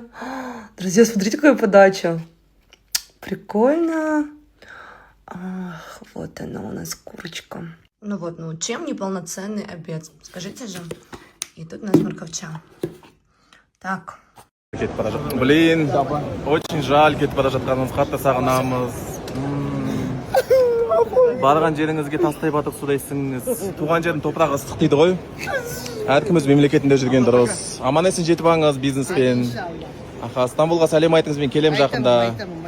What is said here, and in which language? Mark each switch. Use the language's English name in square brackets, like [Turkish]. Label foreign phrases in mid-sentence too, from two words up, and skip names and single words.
[Russian] Друзья, смотрите, какая подача. Прикольно. Ах, вот она у нас курочка. Ну вот, ну чем неполноценный обед? Скажите же. И тут у нас морковча. Так. Блин, очень жаль, [Kazakh] кетіп бара жатқанымыз, қатты сағынамыз. Барған жеріңізге тастай батып судайсыңыз. Туған жердің топырағы ыстық дейді ғой. Әркіміз мемлекетінде жүрген дұрыс. Аман есен жетіп алыңыз бизнеспен. Аха, Стамбулға сәлем айтыңыз, мен келем жақында.